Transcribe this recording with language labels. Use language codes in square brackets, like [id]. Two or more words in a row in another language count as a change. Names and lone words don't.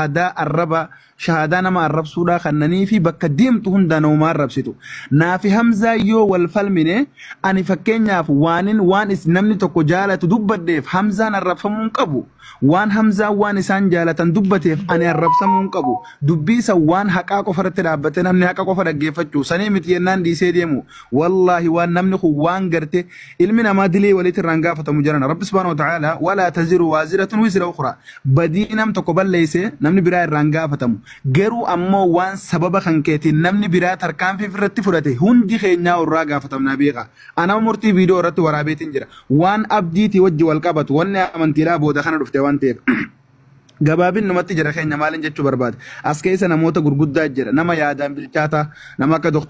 [om] shahaadaa nama arrabsuudha kannanii fi bakka deemtu hunda nama arrabsitu naafi Hamzaa yoo wal falmine ani fakkeenyaaf waan namni tokko jaalatu dubbaddeef Hamzaan arrabsamuu qabu waan Hamzaa waan isaan jaalatan dubbateef ani arrabsamuu qabu dubbiisa waan haqaa qofarratti dhaabbate namni haqa qofa dhaggeeffachuu sanii miti yennaan dhiisee deemu wallahi waan namni kun waan garte ilmi namaa dilee walitti irraan gaafatamu jirana rabbi [ar] سبحانه و تعالى ولا تزر وازرة وزر أخرى [om] badii nam tokko balleesse namni biraa irraan gaafatamu garuu ammoo waan sababa kan keetiin namni biraa tarkaanfii irratti fudhate hundi keenyaa irraa gaafatamna beeka ana murtii viidiyoo irratti waraabeetiin jira waan abdiitii wajji wal qabatu wanni amantiidhaa booda kana dhufte waan ta'eef gabaabin numatti jira keenya maalin jechuu barbaade as keessa namoota gurguddaa jira nama yaadaan bilchaata nama akka Dr.